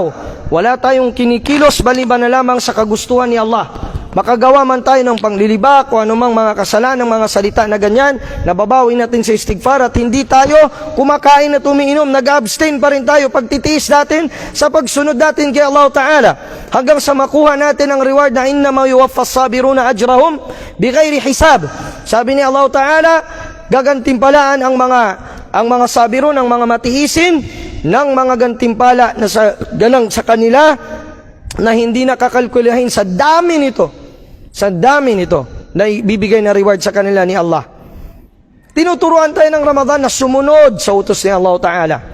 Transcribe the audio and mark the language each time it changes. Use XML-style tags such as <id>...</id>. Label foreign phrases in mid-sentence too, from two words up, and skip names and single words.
<tl>Wala tayong kinikilos baliban na lamang sa kagustuhan ni Allah. Makagawa man tayo ng panglilibak o anumang mga kasalanan, mga salita na ganyan, nababawi natin sa istighfar at hindi tayo kumakain at umiinom, nag-abstain pa rin tayo, pagtitiis natin sa pagsunod natin kay Allah Ta'ala hanggang sa makuha natin ang reward na</tl> <ar>إنما يوفى الصابرون أجرهم بغير حساب.</ar> <tl>Sabi ni Allah Ta'ala, gagantimpalaan ang mga sabirun, ang mga matiisin ng mga gantimpala na sa kanila na hindi nakakalkulahin sa dami nito na ibibigay na reward sa kanila ni Allah. Tinuturuan tayo ng Ramadan na sumunod sa utos ni Allah Ta'ala.</tl>